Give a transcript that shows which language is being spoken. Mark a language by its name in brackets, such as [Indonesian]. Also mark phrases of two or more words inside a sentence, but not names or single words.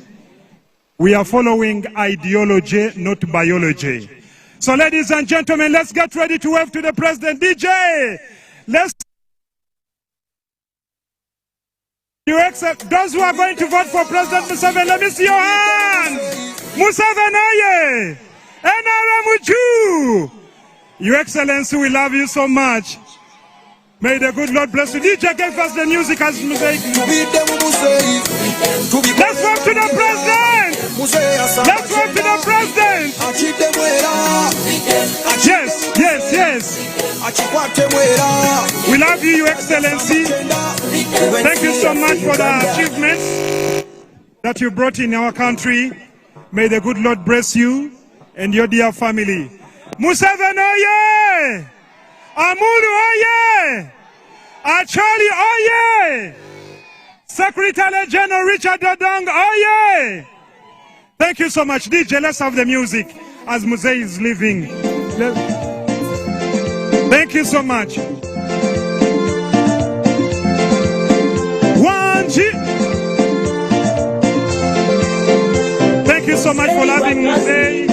[English] We are following ideology, not biology. So ladies and gentlemen, let's get ready to wave to the president. DJ, let's... Those who are going to vote for President Museveni, let me see your hands. Museveni, oye! NRM, Your Excellency, we love you so much. May the good Lord bless you. DJ, give us the music as music. Let's vote to the president. Let's vote to the president. Yes, yes, yes. We love you, Your Excellency. Thank you so much for the achievements that you brought in our country. May the good Lord bless you and your dear family. Museveni, oye! Amuru, oye! Acholi, oye! Secretary General Richard Dodong, oye! Thank you so much. DJ, let's have the music as Museveni is leaving. Thank you so much. Thank you so much for loving Museveni.